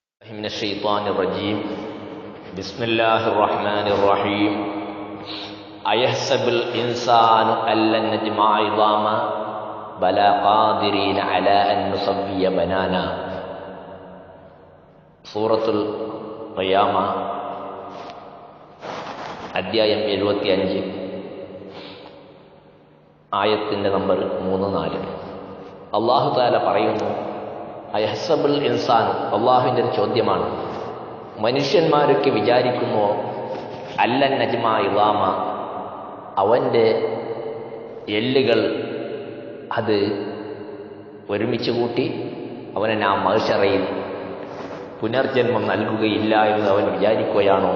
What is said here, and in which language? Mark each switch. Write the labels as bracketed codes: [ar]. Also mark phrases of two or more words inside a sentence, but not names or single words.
[ar] من الشيطان الرجيم بسم الله الرحمن الرحيم أيحسب الإنسان أن لن نجمع عظاما بلى قادرين على أن نسوي بنانا [ml] സൂറത്തുൽ ഖിയാമ അധ്യായം 75 ആയത്തിൻ്റെ നമ്പർ 3-4. [ar] الله تعالى [ml] പറയുന്നു, [ar] أيحسب الإنسان, [ml] അള്ളാഹുവിൻ്റെ ഒരു ചോദ്യമാണ്, മനുഷ്യന്മാരൊക്കെ വിചാരിക്കുമോ [ar] ألن نجمع عظاما, [ml] അവൻ്റെ എല്ലുകൾ അത് ഒരുമിച്ച് കൂട്ടി അവനെ നാം മഹ്ശറയിൽ പുനർജന്മം നൽകുകയില്ല എന്ന് അവൻ വിചാരിക്കുകയാണോ?